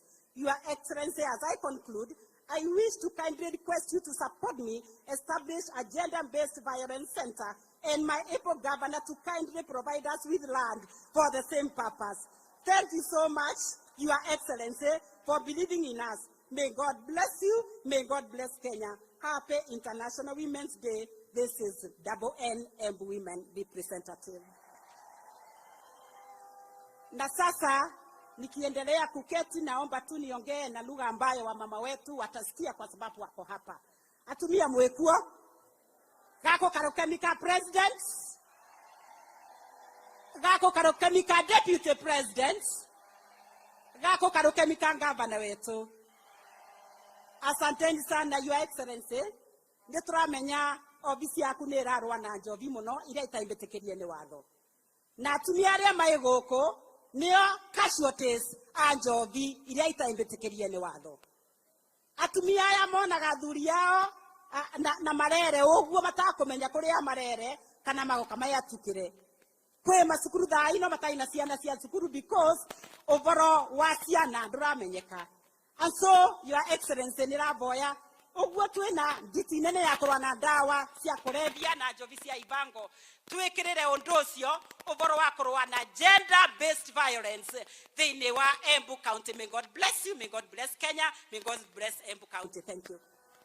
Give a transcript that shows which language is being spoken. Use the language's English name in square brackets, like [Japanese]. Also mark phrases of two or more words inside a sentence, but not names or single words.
[English] Your Excellency, as I conclude, I wish to kindly request you to support me establish a gender-based violence center and my able governor to kindly provide us with land for the same purpose. Thank you so much, Your Excellency, for believing in us. May God bless you. May God bless Kenya. Happy International Women's Day. This is N Embu Women Representative. [Swahili] Na sasa nikiendelea kuketi, naomba tu niongee na lugha ambayo wamama wetu watasikia kwa sababu wako hapa. [Embu] Atumia mwekuo gako karokemika president, gako karokemika [English] deputy president, [Embu] gako karokemika governor wetu. [Swahili] Asanteni sana, [English] Your Excellency. [Embu] Nituramenya ofisi yaku ni irarwa na njovi muno iria itaimbetekerie ni watho. Na atumia aria mai guku nio casualties a njovi iria itaimbetekerie ni watho. Atumia aya monaga athuri yao na marere uguo matakumenya kuria marere kana magoka mayatukire. Kwe masukuru thaino mataina ciana cia cukuru because ovoro wa ciana nduramenyeka. [English] And so, Your Excellency, [Embu] niraboya uguo twina nditi nene ya kurwa na ndawa cia kurebia na njovi cia ibango twikirire undu ucio uvoro wa kurwa na [English] gender-based violence [Embu] thiini wa Embu County. [English] May God bless you, may God bless Kenya, may God bless Embu County. Thank you.